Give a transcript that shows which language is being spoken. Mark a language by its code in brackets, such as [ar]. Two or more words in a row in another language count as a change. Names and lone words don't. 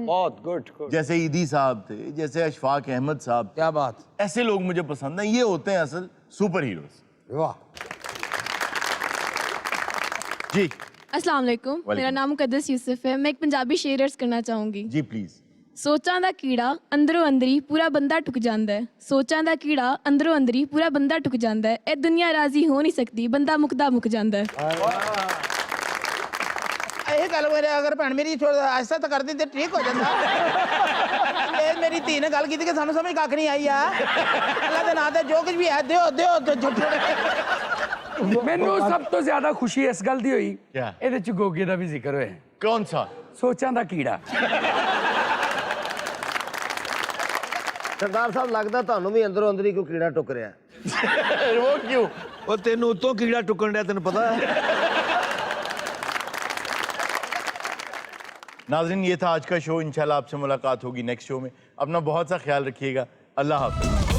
[ur] بہت گڈ. جیسے ایدی صاحب تھے، جیسے اشفاق احمد صاحب. کیا بات. ایسے لوگ مجھے پسند ہیں. یہ ہوتے ہیں اصل [en] super heroes. [ur] ਵਾਹ. جی السلام علیکم، میرا نام مقدس یوسف ہے. میں ایک پنجابی شعر عرض کرنا چاہوں گی. جی پلیز. [pa] ਸੋਚਾਂ ਦਾ ਕੀੜਾ ਅੰਦਰੋਂ ਅੰਦਰੀ ਪੂਰਾ ਬੰਦਾ ਟੁੱਕ ਜਾਂਦਾ ਹੈ. ਸੋਚਾਂ ਦਾ ਕੀੜਾ ਅੰਦਰੋਂ ਅੰਦਰੀ ਪੂਰਾ ਬੰਦਾ ਟੁੱਕ ਜਾਂਦਾ ਹੈ. ਇਹ ਦੁਨੀਆ ਰਾਜ਼ੀ ਹੋ ਨਹੀਂ ਸਕਦੀ, ਬੰਦਾ ਮੁੱਕਦਾ ਮੁੱਕ ਜਾਂਦਾ ਹੈ. ਇਹ ਗੱਲ ਮੇਰੇ ਅਗਰ ਭੈਣ ਮੇਰੀ ਐਸਾ ਤਾਂ ਕਰਦੀ ਤੇ ਠੀਕ ਹੋ ਜਾਂਦਾ. ਇਹ ਮੇਰੀ ਧੀ ਨੇ ਗੱਲ ਕੀਤੀ ਕਿ ਸਾਨੂੰ ਸਮਝ ਕੱਖ ਨਹੀਂ ਆਈ ਆ. ਅੱਲਾ ਦੇ ਨਾਂ ਤੇ ਜੋ ਕੁਝ ਵੀ ਹੈ ਦਿਓ. ਮੈਨੂੰ ਸਭ ਤੋਂ ਜ਼ਿਆਦਾ ਖੁਸ਼ੀ ਇਸ ਗੱਲ ਦੀ ਹੋਈ ਇਹਦੇ ਚ ਗੋਗੇ ਦਾ ਵੀ ਜ਼ਿਕਰ ਹੋਇਆ. [ur] کون سا؟ [pa] ਸੋਚਾਂ ਦਾ ਕੀੜਾ. ਸਰਦਾਰ ਸਾਹਿਬ ਲੱਗਦਾ ਤੁਹਾਨੂੰ ਵੀ ਅੰਦਰੋਂ ਅੰਦਰ ਹੀ ਕੋਈ ਕੀੜਾ ਟੁੱਕ ਰਿਹਾ. [ur] وہ کیوں؟ [pa] ਉਹ ਤੈਨੂੰ ਉਤੋਂ ਕੀੜਾ ਟੁੱਕਣ ਡਿਆ ਤੈਨੂੰ پتا ہے. [ur] ناظرین یہ تھا آج کا شو. انشاءاللہ آپ سے ملاقات ہوگی [en] next show [ur] میں. اپنا بہت سا خیال رکھیے گا. اللہ حافظ.